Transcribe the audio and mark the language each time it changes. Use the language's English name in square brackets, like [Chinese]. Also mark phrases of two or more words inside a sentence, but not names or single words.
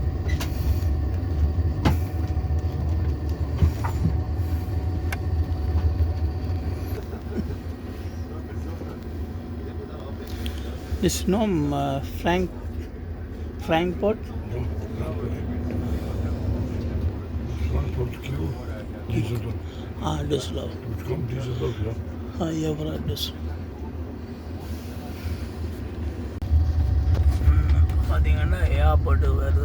[English] It's no Frankfurt. Frankfurt, Kiel, Düsseldorf. Düsseldorf. [Dutch] Het komt Düsseldorf, ja. Ja, vanuit Düsseldorf. [Tamil] பார்த்தீங்கன்னா ஏர்போர்ட்டு வருது.